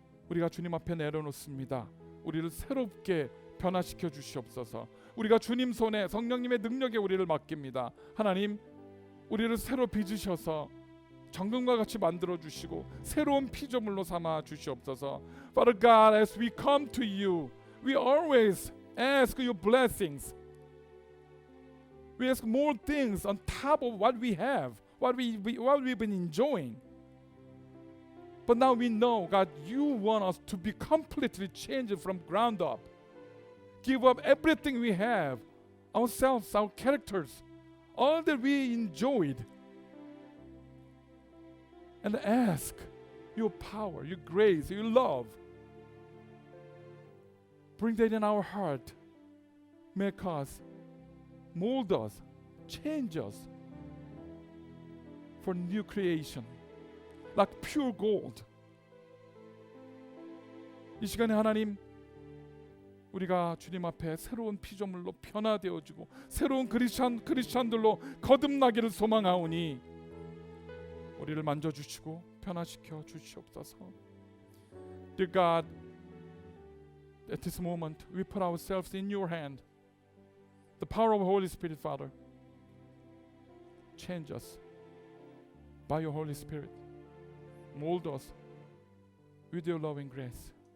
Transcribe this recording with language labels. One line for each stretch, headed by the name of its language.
Korean: 우리가 주님 앞에 내려놓습니다. 우리를 새롭게 변화시켜 주시옵소서. 우리가 주님 손에 성령님의 능력에 우리를 맡깁니다. 하나님 우리를 새로 빚으셔서 정금과 같이 만들어 주시고 새로운 피조물로 삼아 주시옵소서.
English: Father God, as we come to you, we always ask your blessings. We ask more things on top of what we have, what we've been enjoying. But now we know, God, you want us to be completely changed from ground up. Give up everything we have, ourselves, our characters, all that we enjoyed, and ask your power, your grace, your love. Bring that in our heart. Make us, mold us, change us for new creation, like pure gold.
Korean: 이 시간에 하나님 우리가 주님 앞에 새로운 피조물로 변화되어지고 새로운 크리스찬들로 거듭나기를 소망하오니 우리를 만져주시고 변화시켜 주시옵소서.
English: Dear God, at this moment we put ourselves in your hand. The power of the Holy Spirit, Father. Change us by your Holy Spirit. Mold us with your loving grace.